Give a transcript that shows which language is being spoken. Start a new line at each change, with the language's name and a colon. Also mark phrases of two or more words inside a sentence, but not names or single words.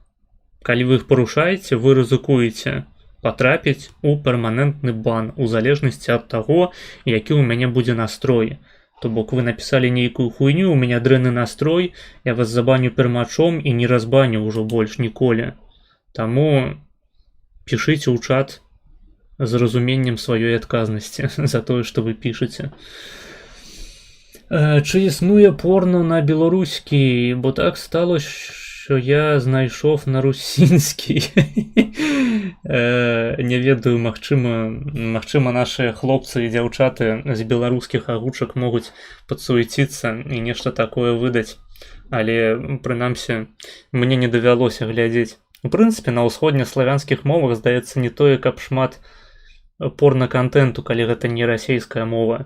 Belarusian: Калі вы іх парушаеце, вы рызыкуеце патрапіць у перманентны бан у залежнасці ад таго, які ў мяне будзе настрой. То бок вы напісалі нейкую хуйню, у мяне дрэнны настрой, я вас забаню пермачом і не разбаню ўжо больш ніколі. Таму пішыце ў чат з разуменнем сваёй адказнасці за тое, што вы пішаце.
Ukrainian: Чи існує порно на білоруській? Бо так сталося, що я знайшов на русинській.
Belarusian: Не ведаю, магчыма нашыя хлопцы і дзяўчаты з беларускіх агучак могуць падсуеціцца і нешта такое выдаць. Але, прынамсі, мне не давялося глядзець. У прынцыпе, на ўсходнеславянскіх мовах, здаецца, не тое, каб шмат порна-кантэнту, калі гэта не расейская мова.